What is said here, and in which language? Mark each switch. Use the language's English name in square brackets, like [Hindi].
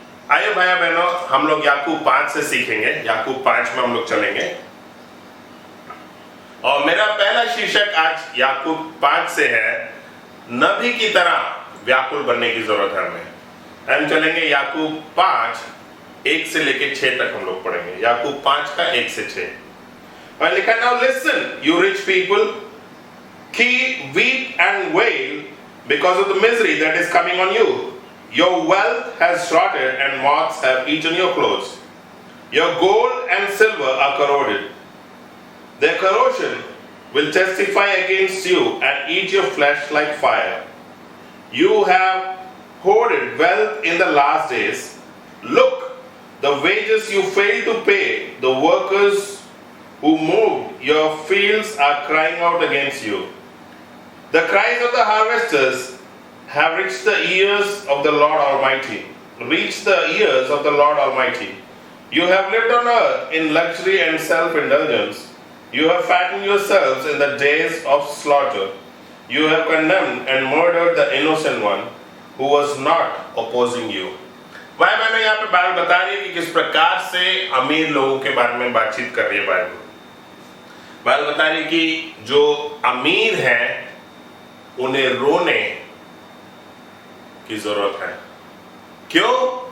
[Hindi] आइए भाइयों बहनों, हम लोग याकूब 5 से सीखेंगे। याकूब 5 में हम लोग चलेंगे और मेरा पहला शीर्षक आज याकूब 5 से है, नबी की तरह व्याकुल बनने की जरूरत है हमें। हम चलेंगे याकूब 5 1 से लेके 6 तक हम लोग पढ़ेंगे। याकूब 5 का 1 से 6 और लिखा, [English] Now listen you rich people, keep weep and wail because of the misery that is coming on you. Your wealth has rotted and moths have eaten your clothes. Your gold and silver are corroded. Their corrosion will testify against you and eat your flesh like fire. You have hoarded wealth in the last days. Look, the wages you failed to pay, the workers who moved your fields are crying out against you. The cries of the harvesters have reached the ears of the Lord Almighty. Reached the ears of the Lord Almighty. You have lived on earth in luxury and self-indulgence. You have fattened yourselves in the days of slaughter. You have condemned and murdered the innocent one who was not opposing you. [Hindi] भाई मैंने यहाँ पे बात बता रही है कि किस प्रकार से अमीर लोगों के बारे में बातचीत कर रही है। बात बता रही कि जो अमीर हैं उन्हें रोने की जरूरत है। क्यों?